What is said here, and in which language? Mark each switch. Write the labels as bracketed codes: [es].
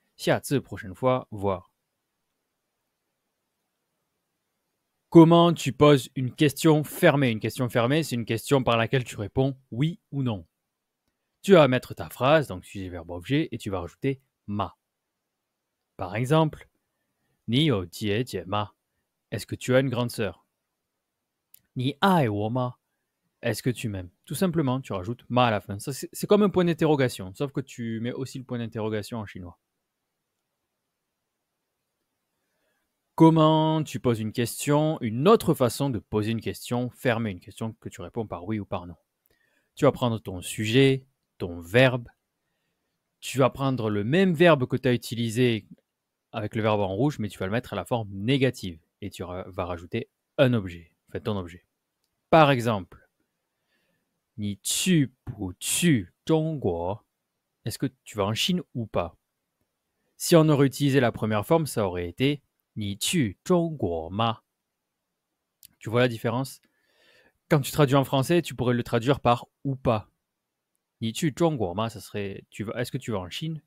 [fr] 下次, prochaine fois, voir. Comment tu poses une question fermée? Une question fermée, c'est une question par laquelle tu réponds oui ou non. Tu vas mettre ta phrase, donc sujet, verbe, objet, et tu vas rajouter ma. [zh] Par exemple, 你有姐姐吗? [fr] Est-ce que tu as une grande sœur? [zh] 你爱我吗? [fr] Est-ce que tu m'aimes? Tout simplement, tu rajoutes ma à la fin. Ça, c'est comme un point d'interrogation, sauf que tu mets aussi le point d'interrogation en chinois. Comment tu poses une question? Une autre façon de poser une question fermée, une question que tu réponds par oui ou par non. Tu vas prendre ton sujet, ton verbe. Tu vas prendre le même verbe que tu as utilisé avec le verbe en rouge, mais tu vas le mettre à la forme négative. Et tu vas rajouter un objet, enfin ton objet. [zh] Par exemple, 你去不去中国? [fr] Est-ce que tu vas en Chine ou pas? Si on aurait utilisé la première forme, ça aurait été [zh] 你去中国吗? [fr] Tu vois la différence? Quand tu traduis en français, tu pourrais le traduire par ou pas. [zh] 你去中国吗? [fr] Ça serait est-ce que tu vas en Chine?